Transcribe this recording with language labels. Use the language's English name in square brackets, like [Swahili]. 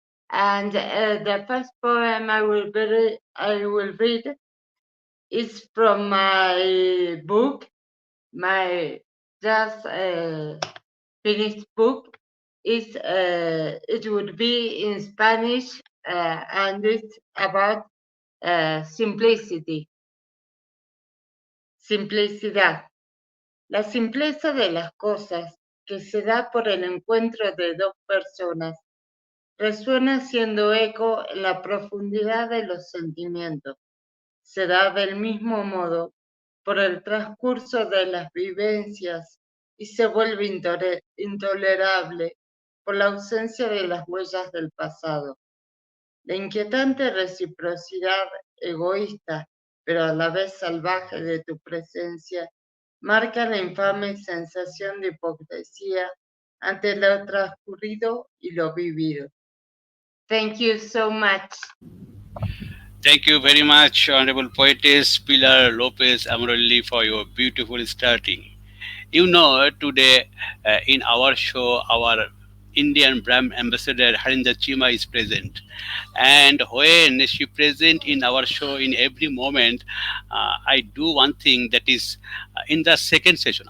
[English] And the first poem I will read is from my book, my just finished book. It would be in Spanish, and it's about simplicity. [Spanish] Simplicidad. La simpleza de las cosas que se da por el encuentro de dos personas resuena siendo eco en la profundidad de los sentimientos. Se da del mismo modo por el transcurso de las vivencias y se vuelve intolerable por la ausencia de las huellas del pasado. La inquietante reciprocidad egoísta, pero a la vez salvaje de tu presencia, marca la infame sensación de hipocresía ante lo transcurrido y lo vivido. [English] Thank you so much. Thank you very much, Honorable Poetess Pilar Lopez Amorelli, for your beautiful starting. Today in our show, our Indian brand ambassador Harinder Cheema is present. And when she present in our show in every moment, I do one thing, that is in the second session.